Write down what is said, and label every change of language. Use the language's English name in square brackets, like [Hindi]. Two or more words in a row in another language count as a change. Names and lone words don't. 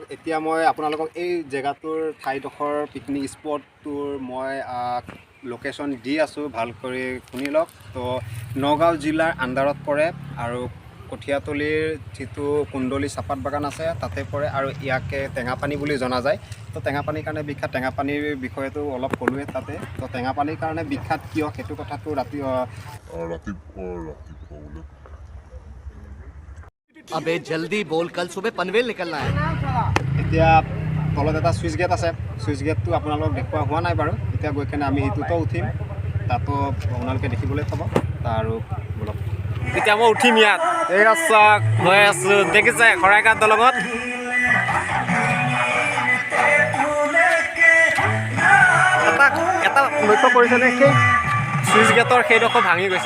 [Assamese] এতিয়া মই আপোনালোকক এই জেগাটোৰ ঠাইডোখৰ [English] picnic spotটোৰ [Assamese] মই লোকেশ্যন দি আছোঁ, ভাল কৰি শুনি লওক। তো নগাঁও জিলাৰ আণ্ডাৰত পৰে আৰু কঠীয়াতলীৰ যিটো কুণ্ডলী চাহপাত বাগান আছে তাতে পৰে, আৰু ইয়াকে টেঙাপানী বুলি জনা যায়। তো টেঙাপানীৰ কাৰণে বিখ্যাত, টেঙাপানীৰ বিষয়েতো অলপ ক'লোৱে তাতে। তো টেঙাপানীৰ কাৰণে বিখ্যাত কিয় সেইটো কথাটো [Hindi] अबे जल्दी बोल कल सुबह पनवेल निकलना है [Assamese] এতিয়া তলত এটা [English] sluice gate [Assamese] আছে, [English] sluice gateটো [Assamese] আপোনালোকক দেখুওৱা হোৱা নাই বাৰু। এতিয়া গৈ কেনে আমি সেইটোতো উঠিম, তাতো আপোনালোকে দেখিবলৈ পাব। আৰু বলক এতিয়া মই উঠিম ইয়াত। এই চাওক গৈ আছোঁ, দেখিছে শৰাইঘাট দলঙত। এটা লক্ষ্য কৰিছেনে, সেই [English] sluice gateৰ [Assamese] সেইডোখৰ ভাঙি গৈছে।